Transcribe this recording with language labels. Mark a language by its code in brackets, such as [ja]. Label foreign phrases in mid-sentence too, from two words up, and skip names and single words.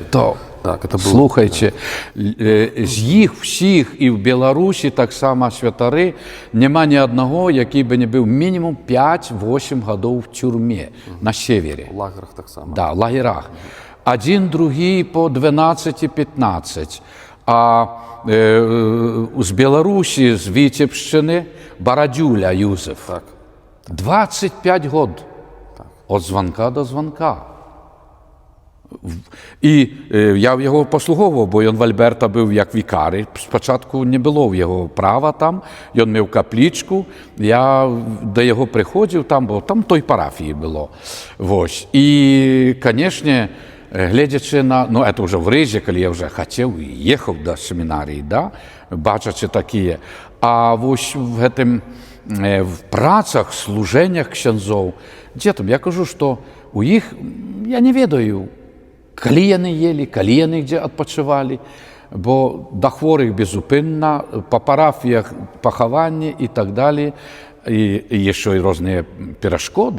[be] Это слухайце, з іх всіх і ў Беларусі таксама святары няма ні аднаго, які бы не быў мінімум 5-8 гадоў [ru] в тюрме на севере. [be] У лагерах таксама. Да, в лагерах. Адзін, другі по 12-15. А з Беларусі, з Віцебшчыны, Барадзюля Юзеф. Так. 25 год. [ru] От звонка до звонка. [uk] І я в його послуговував, бо він в Альберта був як вікар. Спочатку не було в його права там, він мав каплічку, я до його приходив там, бо там той парафії було. Ось. І, звісно, глядячи на, ну, це вже в Ризі, коли я вже хотів і їхав до семінарії, да, бачачи такі. А ось в працях, [be] служеннях ксяндзоў, дзе там, я кажу, што у іх, я не ведаю, калі яны елі, калі яны дзе адпачывалі, бо да хворых безупынна, па парафіях пахаванні і [ru] так далее, [be] і яшчэ і розныя перашкоды.